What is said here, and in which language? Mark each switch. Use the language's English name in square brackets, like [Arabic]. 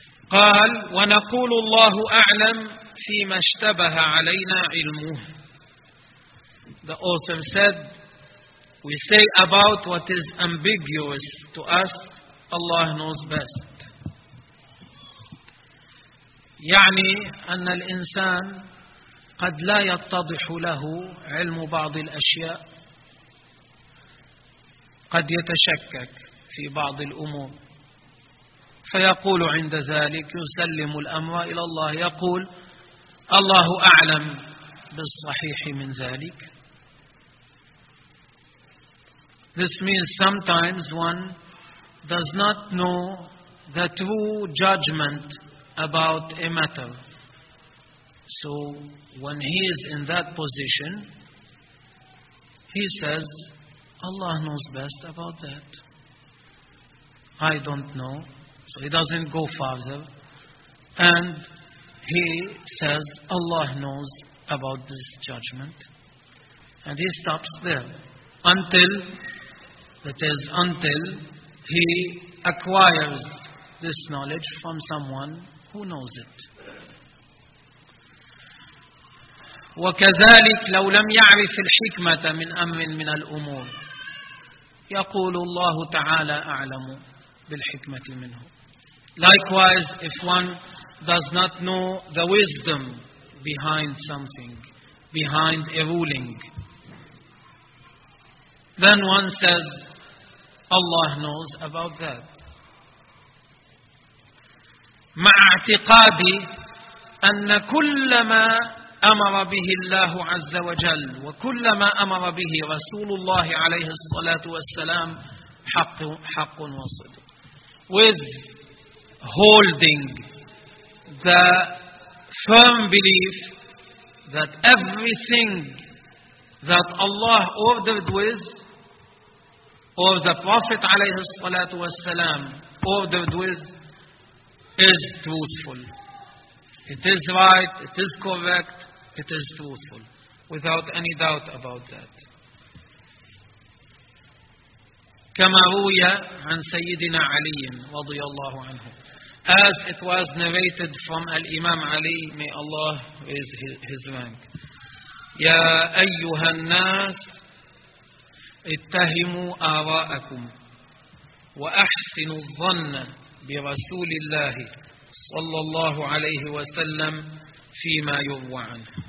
[Arabic] قال ونقول الله أعلم فيما اشتبه علينا علمه. [English] The author said, we say about what is ambiguous to us, Allah knows best. [Arabic] يعني أن الإنسان قد لا يتضح له علم بعض الأشياء، قد يتشكك في بعض الأمور، فيقول عند ذلك يسلم الأمر إلى الله، يقول الله أعلم بالصحيح من ذلك. [English] This means sometimes one does not know the true judgment about a matter. So when he is in that position, he says, Allah knows best about that. I don't know. So he doesn't go farther. And he says, Allah knows about this judgment. And he stops there until, that is, until he acquires this knowledge from someone who knows it. [Arabic] وكذلك لو لم يعرف الحكمة من أمر من الأمور يقول الله تعالى أعلم بالحكمة منه. [English] Likewise, if one does not know the wisdom behind something, behind a ruling, then one says, Allah knows about that. [Arabic] مع اعتقادي أن كل ما أمر به الله عز وجل وكل ما أمر به رسول الله عليه الصلاة والسلام حق وصدق. [English] With holding the firm belief that everything that Allah ordered with, or the Prophet عليه الصلاة والسلام ordered with, is truthful. It is right, it is correct, it is truthful, without any doubt about that. [Arabic] كما روي عن سيدنا علي رضي الله عنه, [English] as it was narrated from Imam Ali, may Allah raise his rank. [Arabic] يا أيها الناس اتهموا آراءكم وأحسنوا الظن برسول الله صلى الله عليه وسلم فيما يروى عنه.